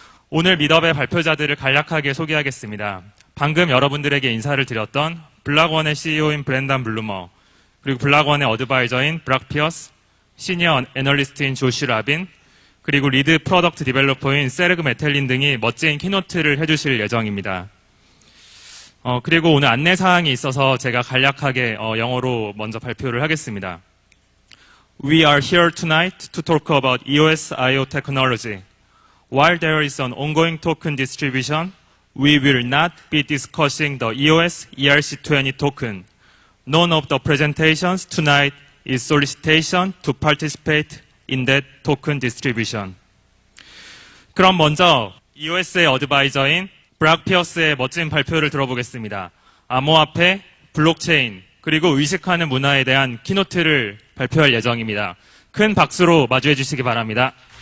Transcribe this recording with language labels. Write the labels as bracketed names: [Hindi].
[Korean] 오늘 미트업의 발표자들을 간략하게 소개하겠습니다. 방금 여러분들에게 인사를 드렸던 블락원의 CEO인 브렌단 블루머, 그리고 블락원의 어드바이저인 브락 피어스, 시니어 애널리스트인 조시 라빈, 그리고 리드 프로덕트 디벨로퍼인 세르그 메텔린 등이 멋진 키노트를 해주실 예정입니다. 그리고 오늘 안내사항이 있어서 제가 간략하게 영어로 먼저 발표를 하겠습니다. [English] We are here tonight to talk about EOS.io technology. While there is an ongoing token distribution, we will not be discussing the EOS ERC20 token. None of the presentations tonight is solicitation to participate in that token distribution. [Korean] 그럼 먼저 EOS의 어드바이저인 브락 피어스의 멋진 발표를 들어보겠습니다. 암호화폐, 블록체인, 그리고 의식하는 문화에 대한 키노트를 발표할 예정입니다. 큰 박수로 마주해 주시기 바랍니다.